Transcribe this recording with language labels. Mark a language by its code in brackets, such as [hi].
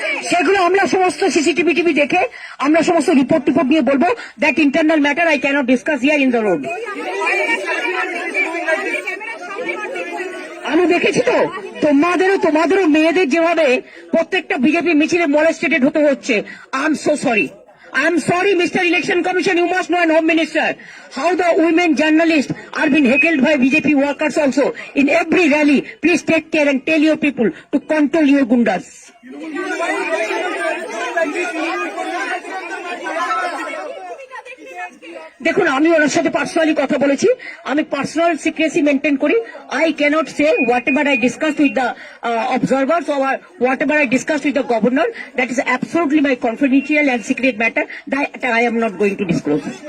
[bn] সেগুলো আমরা সমস্ত সিসিটিভি টিভি দেখে আমরা সমস্ত রিপোর্ট নিয়ে বলবো, [en] That internal matter I cannot discuss here in the road. [bn] আমি দেখেছি তো তোমাদেরও মেয়েদের যেভাবে প্রত্যেকটা বিজেপি মিছিলে মলেস্টেটেড হতে হচ্ছে। [en] I am so sorry, Mr. Election Commission, you must know, and Home Minister, how the women journalists are being heckled by BJP workers also in every rally. Please take care and tell your people to control your gundas. [bn] দেখুন, আমি ওনার সাথে personally কথা বলেছি, আমি personal secrecy maintain করি। [en] I cannot say whatever I discuss with the observers or whatever I discussed with the governor, that is absolutely my confidential and secret matter that I am not going to disclose.